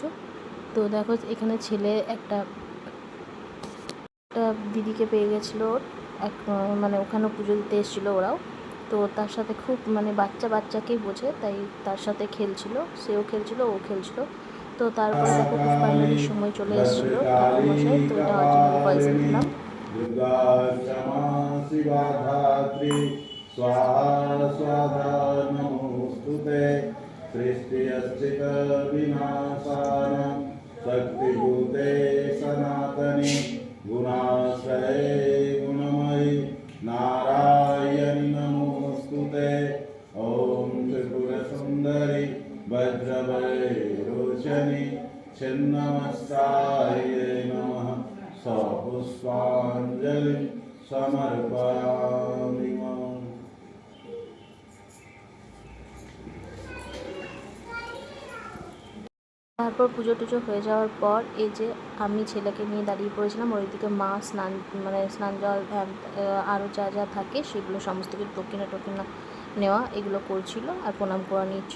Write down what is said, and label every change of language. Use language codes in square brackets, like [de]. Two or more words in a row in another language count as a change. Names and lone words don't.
[bn] তো দেখো এখানে ছেলে একটা দিদিকে পেয়ে গেছিলো, এক মানে ওখানেও পুজো দিতে এসেছিলো ওরাও। তো তার সাথে খুব মানে বাচ্চাকেই বোঝে, তাই তার সাথে খেলছিল, সেও খেলছিল, ও খেলছিল। তো তারপরে দেখো পুষ্পাঞ্জলির সময় চলে এসেছিলো ঠাকুরমশাই। তো এটা হচ্ছে আমি ভয়েসে দিলাম। [sa] दुर्गा क्षमा शिवा धात्री स्वाहा स्वाधा नमोस्तुते सृष्टिस्थित विनाशानं शक्तिभूते सनातने गुणाश्रये गुणमयि नारायणि नमोस्तुते ॐ त्रिपुरसुन्दरि वज्रवैरोचनि छिन्नमस्तायै नमः सपुष्पाञ्जलि समर्पयामि। [bn] তারপর পুজো টুজো হয়ে যাওয়ার পর এই যে আমি ছেলেকে নিয়ে দাঁড়িয়ে পড়েছিলাম। ওইদিকে মা স্নান জল আরও যা যা থাকে সেগুলো সমস্ত কিছু দক্ষিণা নেওয়া এগুলো করছিল আর প্রণাম করা নিচ্ছিল।